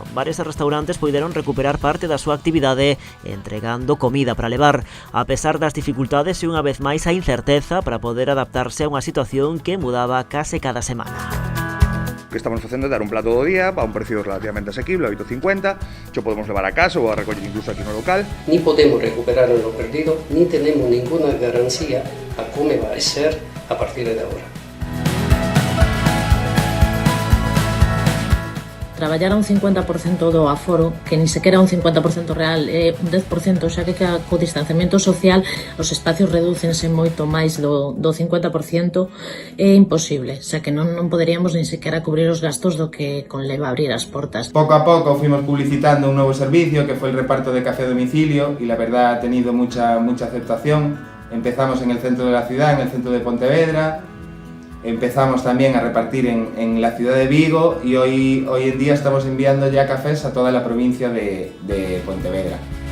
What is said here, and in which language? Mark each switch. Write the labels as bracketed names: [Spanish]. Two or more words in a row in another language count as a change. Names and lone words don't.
[Galician] Bares e restaurantes puideron recuperar parte da súa actividade entregando comida para levar, a pesar das dificultades e unha vez máis a incerteza para poder adaptarse a unha situación que mudaba case cada semana. O que estamos facendo é dar un plato do día a un precio relativamente asequible, a 8,50, xo podemos levar a casa ou a recoller incluso aquí no local. [Spanish] Ni podemos recuperar lo perdido, ni tenemos ninguna garantía a como va a ser a partir de agora. [Galician] Traballar a un 50% do aforo, que ni sequera un 50% real, é un 10%, xa que co distanciamento social os espacios redúcense moito máis do 50%, é imposible, xa que non poderíamos ni sequera cubrir os gastos do que conleva abrir as portas. [Spanish] Poco a poco fuimos publicitando un nuevo servicio que fue el reparto de café a domicilio y la verdad ha tenido mucha aceptación. Empezamos en el centro de la ciudad, en el centro de Pontevedra. Empezamos también a repartir en la ciudad de Vigo y hoy en día estamos enviando ya cafés a toda la provincia de Pontevedra.